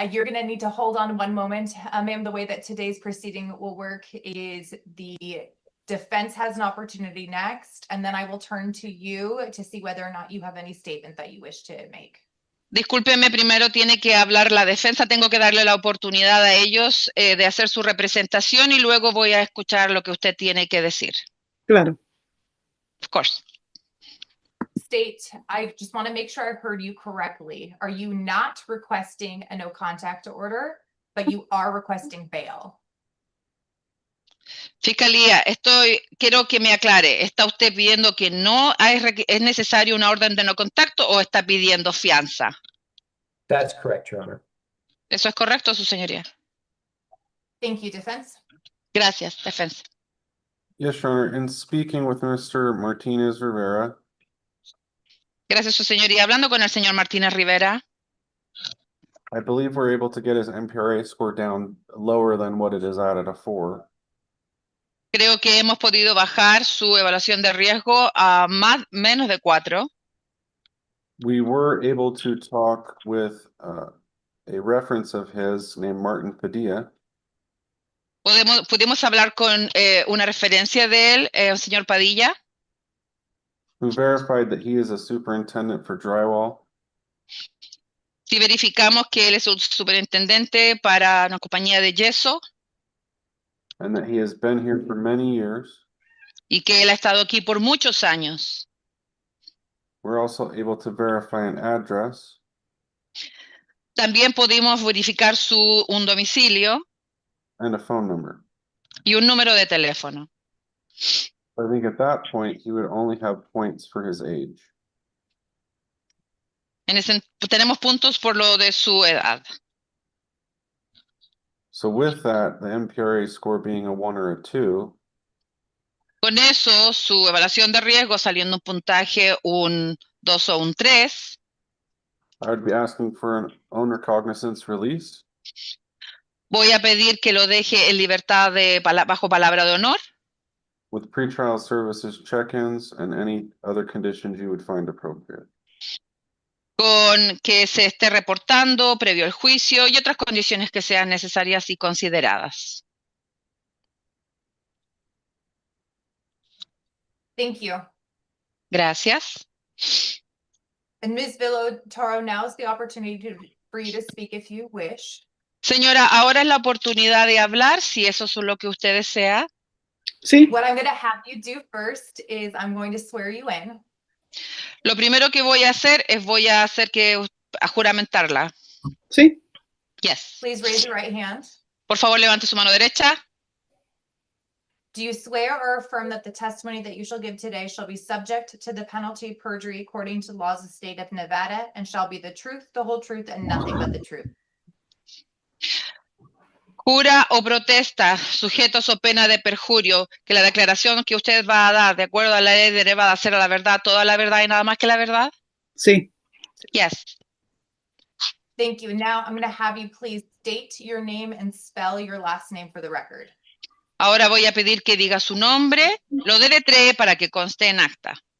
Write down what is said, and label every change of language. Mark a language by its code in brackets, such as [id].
[en] You're going to need to hold on one moment. Ma'am, the way that today's proceeding will work is the defense has an opportunity next, and then I will turn to you to see whether or not you have any statement that you wish to make. [es] Discúlpeme, primero tiene que hablar la defensa, tengo que darle la oportunidad a ellos de hacer su representación y luego voy a escuchar lo que usted tiene que decir. Claro. [en] Of course. State, I just want to make sure I heard you correctly. Are you not requesting a no contact order, but you are requesting bail? [es] Fiscalía, quiero que me aclare, ¿está usted pidiendo que no es necesario una orden de no contacto o está pidiendo fianza? [en] That's correct, Your Honor. [es] ¿Eso es correcto, su señoría? [en] Thank you, defense. [es] Gracias, defensa. [en] Yes, Your Honor. In speaking with Mr. Martinez Rivera, [es] Gracias, su señoría. Hablando con el señor Martínez Rivera, [en] I believe we're able to get his MPRA score down lower than what it is at a 4. [es] creo que hemos podido bajar su evaluación de riesgo a menos de 4. [en] We were able to talk with a reference of his named Martin Padilla, [es] Pudimos hablar con una referencia de él, el señor Padilla, [en] who verified that he is a superintendent for drywall [es] si verificamos que él es un superintendente para una compañía de yeso [en] and that he has been here for many years. [es] y que él ha estado aquí por muchos años. [en] We're also able to verify an address [es] También pudimos verificar un domicilio [en] and a phone number. [es] y un número de teléfono. [en] I think at that point, he would only have points for his age. [es] Tenemos puntos por lo de su edad. [en] So with that, the MPRA score being a 1 or a 2, [es] Con eso, su evaluación de riesgo saliendo un puntaje un 2 o un 3, [en] I would be asking for an owner cognizance release [es] voy a pedir que lo deje en libertad bajo palabra de honor, [en] with pretrial services check-ins and any other conditions you would find appropriate. [es] con que se esté reportando previo al juicio y otras condiciones que sean necesarias y consideradas. [en] Thank you. [es] Gracias. [en] And Ms. Villatoro, now is the opportunity for you to speak if you wish. [es] Señora, ahora es la oportunidad de hablar, si eso es lo que usted desea. Sí, [en] What I'm going to have you do first is I'm going to swear you in. [es] Lo primero que voy a hacer es a juramentarla. sí, [en] Yes. Please raise your right hand. [es] Por favor, levante su mano derecha. [en] Do you swear or affirm that the testimony that you shall give today shall be subject to the penalty of perjury according to laws of the state of Nevada and shall be the truth, the whole truth, and nothing but the truth? [es] Jura o protesta, sujetos o pena de perjurio, que la declaración que usted va a dar de acuerdo a la ley de Nevada será la verdad, toda la verdad y nada más que la verdad? sí. [en] Yes. Thank you. Now I'm going to have you please state your name and spell your last name for the record. [es] Ahora voy a pedir que diga su nombre, lo deletree para que conste en acta.